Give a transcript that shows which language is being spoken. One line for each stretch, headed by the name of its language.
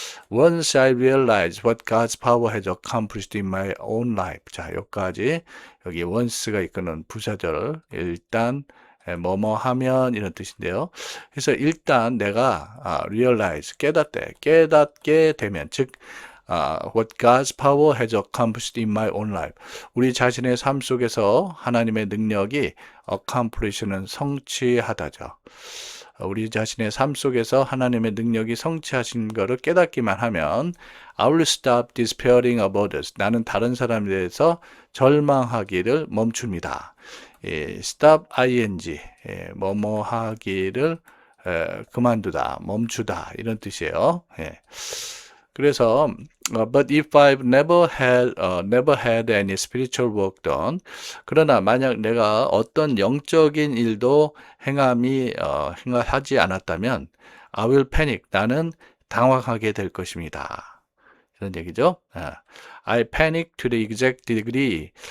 English: Once I realize what God's power has accomplished in my own life.
Korean: 자, 여기까지 여기 once가 이끄는 부사절 일단 뭐뭐 하면 이런 뜻인데요. 그래서 일단 내가 realize 깨닫게 되면 즉
English: what God's power has accomplished in my own life.
Korean: 우리 자신의 삶 속에서 하나님의 능력이 accomplish는 성취하다죠. 우리 자신의 삶 속에서 하나님의 능력이 성취하신 것을 깨닫기만 하면
English: I will stop despairing of others.
Korean: 나는 다른 사람에 대해서 절망하기를 멈춥니다. stop ing, 뭐뭐 하기를 그만두다, 멈추다 이런 뜻이에요. 그래서
English: but if I've never had any spiritual work done,
Korean: 그러나 만약 내가 어떤 영적인 일도 행하지 않았다면
English: I will panic,
Korean: 나는 당황하게 될 것입니다. 이런 얘기죠.
English: I panic to the exact degree.